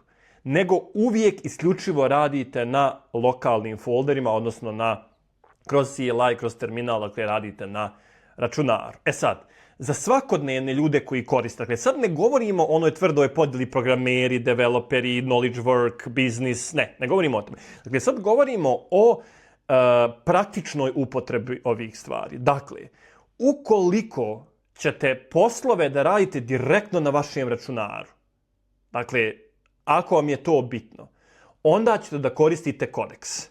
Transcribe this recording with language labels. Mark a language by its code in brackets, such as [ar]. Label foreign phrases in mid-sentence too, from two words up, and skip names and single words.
[bs] Nego uvijek isključivo radite na lokalnim folderima, odnosno kroz CLI, kroz terminal, dakle radite računaru. Sad, za svakodnevne ljude koji koriste, dakle, sad ne govorimo o onoj tvrdoj podjeli programeri, developeri, [en] knowledge work, business, [bs] ne govorimo o tome. Dakle, sad govorimo o praktičnoj upotrebi ovih stvari. Dakle, ukoliko ćete poslove da radite direktno na vašem računaru, dakle, ako vam je to bitno, onda ćete da koristite Codex.